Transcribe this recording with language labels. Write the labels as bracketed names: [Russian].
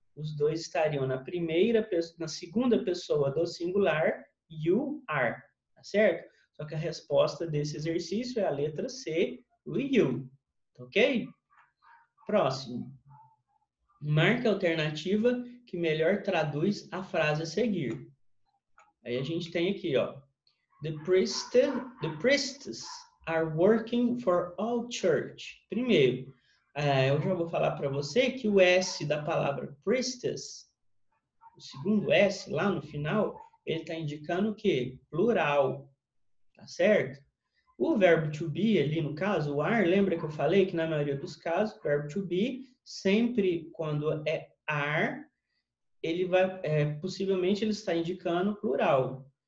[Portuguese] Os dois estariam na segunda pessoa do singular, you are, tá certo? Só que a resposta desse exercício é a letra C, o you, ok? Próximo. Marque a alternativa que melhor traduz a frase a seguir. Aí a gente tem aqui, ó. [English] The priests are working for all church. [Portuguese] Primeiro, eu já vou falar para você que o S da palavra priestess, o segundo S lá no final, ele está indicando o quê? Plural, tá certo? O verbo to be ali no caso, o are, lembra que eu falei que na maioria dos casos, o verbo to be, sempre quando é are, ele vai, possivelmente ele está indicando plural.